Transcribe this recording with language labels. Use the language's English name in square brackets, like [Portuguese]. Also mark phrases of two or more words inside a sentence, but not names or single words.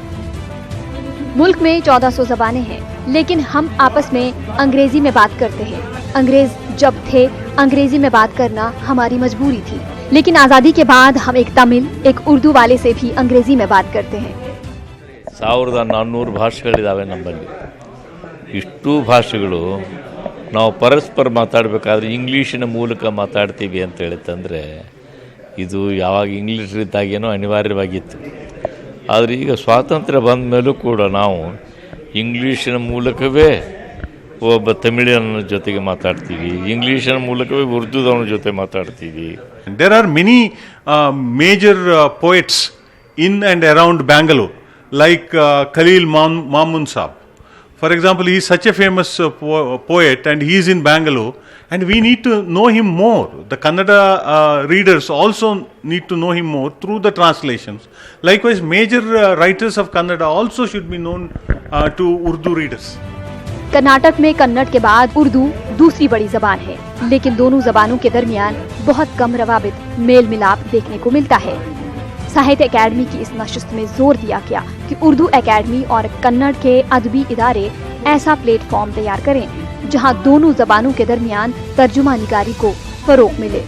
[Urdu] ملک میں 1400 زبانیں ہیں، لیکن ہم آپس میں انگریزی میں بات کرتے ہیں. انگریز جب تھے، انگریزی میں بات کرنا ہماری مجبوری تھی، لیکن آزادی کے بعد ہم ایک تمل، ایک اردو والے سے بھی انگریزی میں بات کرتے ہیں. [Kannada] 1400 ಭಾಷೆಗಳಿದಾವೆ ನಮ್ಮಲ್ಲಿ। ಇಷ್ಟು ಭಾಷೆಗಳು ನಾವು ಪರಸ್ಪರ ಮಾತಾಡಬೇಕಾದ್ರೆ ಇಂಗ್ಲೀಷಿನ ಮೂಲಕ ಮಾತಾಡ್ತೀವಿ ಅಂತ ಹೇಳಿತಂದರೆ ಇದು ಯಾವಾಗ ಇಂಗ್ಲೀಷ್ ಇದ್ದಾಗೇನೋ ಅನಿವಾರ್ಯವಾಗಿತ್ತು. ಆದರೆ ಈಗ ಸ್ವಾತಂತ್ರ್ಯ ಬಂದ ಮೇಲೂ ಕೂಡ ನಾವು ಇಂಗ್ಲೀಷಿನ ಮೂಲಕವೇ ಒಬ್ಬ ತಮಿಳಿನ ಜೊತೆಗೆ ಮಾತಾಡ್ತೀವಿ, ಇಂಗ್ಲೀಷಿನ ಮೂಲಕವೇ ಉರ್ದುದವನ ಜೊತೆ ಮಾತಾಡ್ತೀವಿ. [English] There are many major poets in and around Bangalore, like Khalil Mamun Saab. For example, he is such a famous poet and he is in Bangalore, and we need to know him more. The Kannada readers also need to know him more through the translations. Likewise, major writers of Kannada also should be known to Urdu readers. [Urdu] کرناٹک میں کنڑ کے بعد اردو دوسری بڑی زبان ہے، لیکن دونوں زبانوں کے درمیان بہت کم روابط، میل ملاپ دیکھنے کو ملتا ہے. ساہتیہ اکیڈمی کی اس نشست میں زور دیا گیا کہ اردو اکیڈمی اور کنڑ کے ادبی ادارے ایسا پلیٹ فارم تیار کریں جہاں دونوں زبانوں کے درمیان ترجمہ نگاری کو فروغ ملے.